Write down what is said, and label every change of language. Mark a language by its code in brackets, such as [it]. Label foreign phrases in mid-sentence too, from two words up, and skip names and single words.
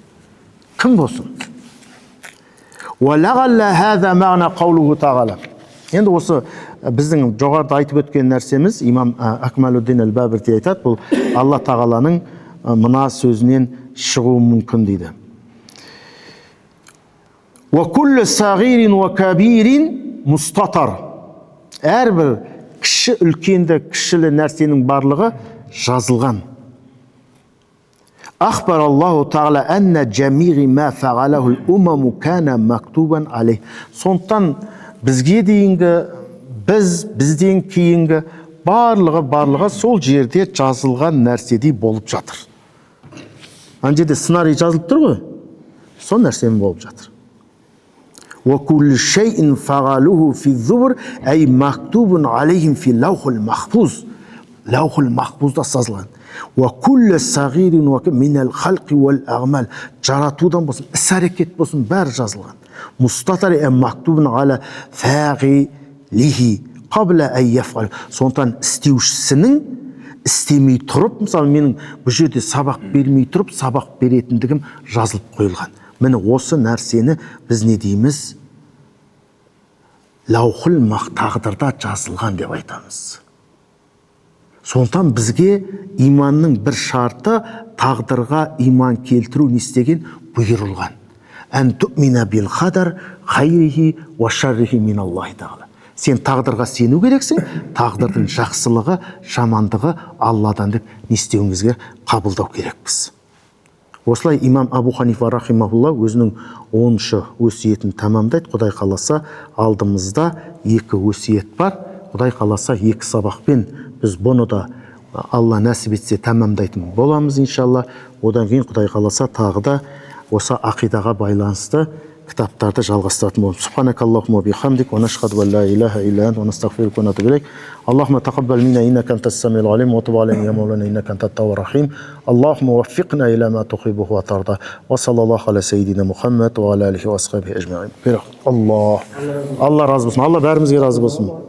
[kk] Кім болсын? [ar] ولعل هذا معنى قوله تعالى. [kk] Енді осы біздің жоғарыда айтып өткен нәрсеміз, имам Акмалуддин әл-Бабирти айтады, бұл Алла тағаланың мына сөзінен шығуы мүмкін дейді. [ar] وكل صغير وكبير مستطر. [kk] Әрбір кіші үлкенді кішілі нәрсенің барлығы жазылған. [ar] أخبر الله تعالى أن جميع ما فعله الأمم كان مكتوبا عليه. [kk] Сондықтан бізге дейінгі, бізден кейінгі барлығы сол жерде жазылған нәрседей болып жатыр. Ана жерде сценарий жазылып тұр ғой, сол нәрсемен болып жатыр. [ar] وَكُلُّ شَيْءٍ فَعَلُوهُ فِي الزُّبُرِ أي مكتوب عليهم في لوح المحفوظ. لوح المحفوظ [kk] да сазылған. [ar] وَكُلُّ صغير من الخلق والأعمال. [kk] жаратудан болсын, іс-әрекет болсын, бәрі жазылған. [ar] مستتر مكتوب على فاعله قبل أن يفعل. [kk] Сондықтан істеушісінің істемей тұрып, мысалы менің бұл жерде сабақ бермей тұрып, сабақ беретіндігім жазылып қойылған. Міне осы нәрсені біз не дейміз? Лаухул тағдырда жазылған деп айтамыз. Сондықтан бізге иманның бір шарты тағдырға иман келтіру не істеген? [ar] Бұйырылған. أن تؤمن بالقدر خيره وشره من الله تعالى. [kk] Сен тағдырға сену керексің, тағдырдың жақсылығы, жамандығы Алладан деп не істеуімізге қабылдау керекпіз. Осылай имам Абу Ханифа рахимахулла өзінің 10-шы өсиетін тамамдайды. Құдай қаласа алдымызда 2 өсиет бар. Құдай қаласа 2 сабақпен біз бұны да Алла нәсіп етсе тамамдайтын боламыз иншалла. Одан кейін Құдай қаласа тағы да осы ақидаға байланысты кітаптарды жалғастыратын боламыз. [ar] سبحانك اللهم وبحمدك ونشهد أن لا إله إلا أنت ونستغفرك ونتوب إليك. اللهم تقبل منا إنك أنت السميع العليم وتب علينا يا مولانا إنك أنت التواب الرحيم. اللهم وفقنا إلى ما تحب وترضى. وصلى الله على سيدنا محمد وعلى آله وأصحابه أجمعين. [kk] Алла разы болсын. Алла бәрімізге разы болсын.